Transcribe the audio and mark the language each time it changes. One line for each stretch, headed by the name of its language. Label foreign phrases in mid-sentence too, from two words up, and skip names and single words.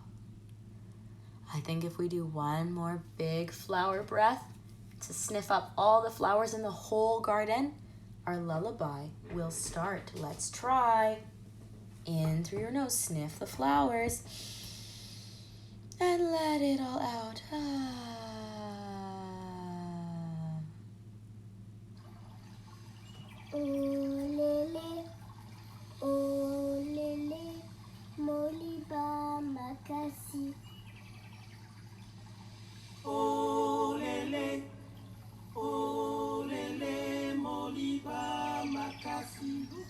English: I think if we do one more big flower breath to sniff up all the flowers in the whole garden, our lullaby will start. Let's try. In through your nose, sniff the flowers and let it all out. Ah.
Lingala: Olélé, olélé, Moliba, Makasi. Olélé, olélé, Moliba, Makasi.